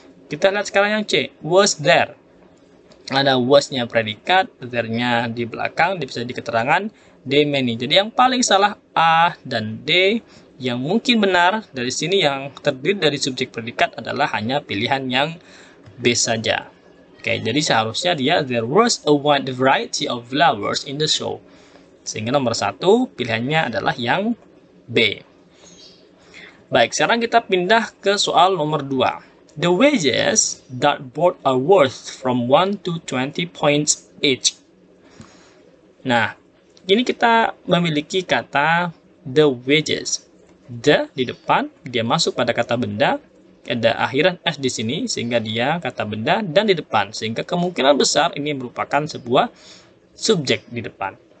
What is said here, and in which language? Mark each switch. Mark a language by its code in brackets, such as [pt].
[id] Kita lihat sekarang yang C, [en] was there. [id] Ada was-nya predikat, there-nya di belakang, bisa di keterangan, D many. Jadi yang paling salah A dan D, yang mungkin benar dari sini yang terdiri dari subjek predikat adalah hanya pilihan yang B saja. Oke, jadi seharusnya dia [en] there was a wide variety of flowers in the show. [id] Sehingga nomor 1 pilihannya adalah yang B. Baik, sekarang kita pindah ke soal nomor 2. [en] The wages that both are worth from 1 to 20 points each. [id] Nah, ini kita memiliki kata the wages. The di depan, dia masuk pada kata benda. Ada akhiran s di sini, sehingga dia kata benda dan di depan. Sehingga kemungkinan besar ini merupakan sebuah subjek di depan.